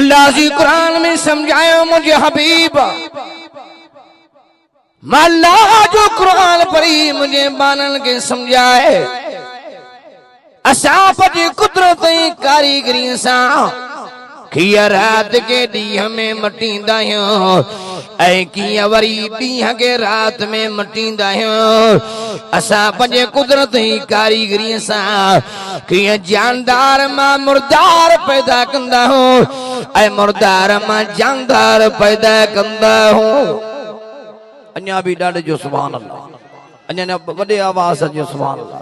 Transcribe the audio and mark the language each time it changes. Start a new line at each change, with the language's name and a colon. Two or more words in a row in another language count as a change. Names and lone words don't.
Sindhi: अल्लाह जी कुरान में समझायो मुझे हबीब अल्लाह जो कुरान पढ़ी मुझे बानन के समझाए असां पंहिंजी कुदरत ऐं कारीगरी सां कीअं रात के ॾींहं में मटींदा आहियूं ऐं कीअं वरी ॾींहं के रात में मटींदा आहियूं। असां पंहिंजे कुदरत ऐं कारीगरी सां कीअं जानदार मां मुर्दार पैदा कंदा आहियूं ऐं मुर्दार मां जानदार पैदा कंदा आहियूं। अञा भी ॾाढे जो
Arabic: سبحان الله
Sindhi: अञा वॾे आवाज़ जो
Arabic: سبحان الله.